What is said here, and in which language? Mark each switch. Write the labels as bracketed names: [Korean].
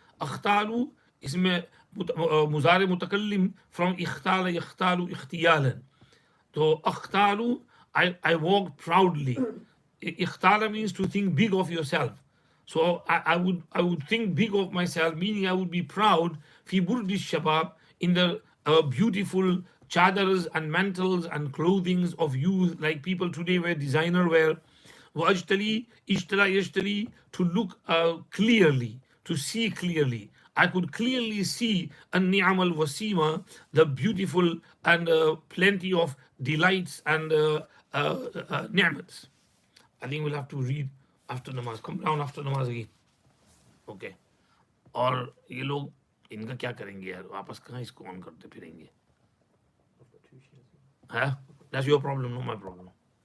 [Arabic] أختال اسم مزارع متكلم from اختال يختال اختيالا. [English] So أختال, I walked proudly. Ikhtala means to think big of yourself. So I would think big of myself, meaning I would be proud [Arabic] fi burdi shabab, [English] in the beautiful chadars and mantles and clothings of youth, like people today wear designer wear. Wajtali ishtala yashtali, to look clearly, to see clearly. I could clearly see [Arabic] an ni'am al wasima, [English] the beautiful and plenty of delights and ni'mats. I think we'll have to read after namaz. Come down after namaz again. Okay. [Hindi] और ये लोग इनका क्या करेंगे यार, वापस कहाँ इसको ऑन करते फिरेंगे? हाँ, [English] that's your problem, not my problem.